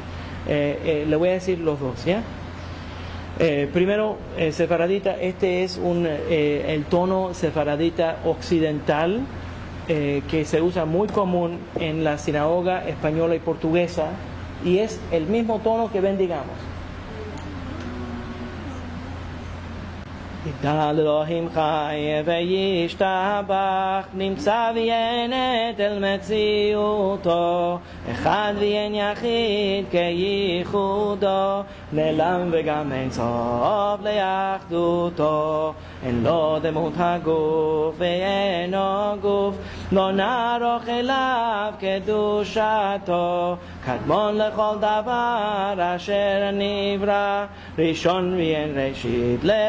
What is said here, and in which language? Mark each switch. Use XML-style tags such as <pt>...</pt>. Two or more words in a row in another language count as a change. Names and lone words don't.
<es>Le voy a decir los dos, ¿ya? Primero, sefaradita, este es el tono sefaradita occidental, que se usa muy común en la sinagoga española y portuguesa, y es el mismo tono que bendigamos.</es> <he>יגדל אלוהים חי וישתבח, נמצא ויענת אל מציאותו, אחד ואין יחיד כייחודו, נעלם וגם אין סוף לאחדותו, אין לו דמות הגוף ואינו גוף, לא נערוך אליו קדושתו, קדמון לכל דבר אשר נברא, ראשון ואין ראשית</he>